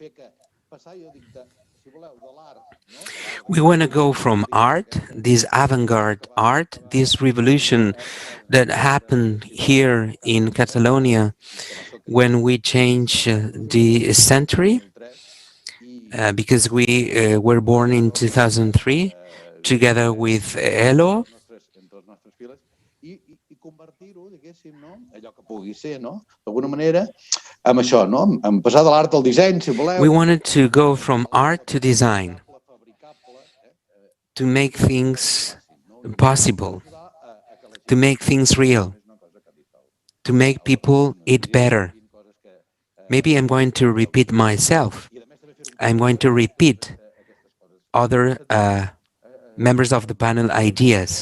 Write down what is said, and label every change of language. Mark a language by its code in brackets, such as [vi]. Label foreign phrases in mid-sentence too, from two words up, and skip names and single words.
[en] We want to go from art, this avant-garde art, this revolution that happened here in Catalonia when we changed the century, because we were born in 2003 together with Elo. [ca] convertir-ho, diguéssim, no? Allò que pugui ser, no? D'alguna manera, amb això, no? Amb passar de l'art al disseny, si [en] We [ca] voleu, [en] wanted to go from art to design, to make things possible, to make things real, to make people eat better. Maybe I'm going to repeat myself. I'm going to repeat other members of the panel ideas.